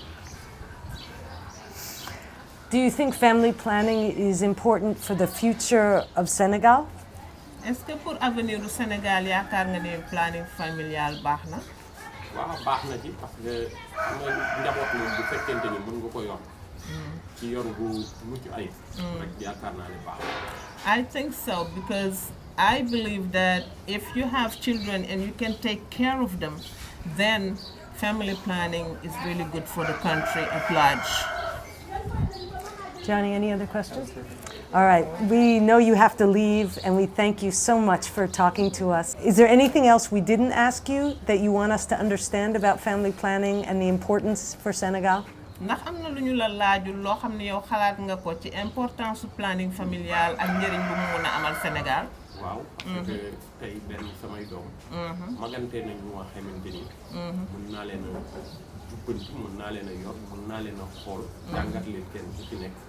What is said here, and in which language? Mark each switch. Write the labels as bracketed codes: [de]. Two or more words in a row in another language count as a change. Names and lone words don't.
[en] Do you think family planning is important for the future of Senegal? [fr] Est-ce que pour avenir du Sénégal [wo] yaakaar nga ne [fr] planning familial [wo] baax na? waaw baax na ci [fr] parce que [wo] xam nga njaboot moom bu fekkente ni mën nga ko yor ci yor bu mucc ayib rek yaakaar naa ne baax na. [en] I think so because I believe that if you have children and you can take care of them, then family planning is really good for the country at large. Johnny, any other questions? All right, we know you have to leave, and we thank you so much for talking to us. Is there anything else we didn't ask you that you want us to understand about family planning and the importance for Senegal? [wo] ndax am na lu ñu la laajul loo xam ne yow xalaat nga ko ci importance su [fr] planning familial [wo] ak njëriñ bu mu mun a amal Sénégal? waaw [fr] parce que [wo] tey benn samay doom magante nañ ñu nga xamante ni mën naa leen a jubbanti mën naa leen a yor mën naa leen a xool jàngat leen kenn ku ci nekk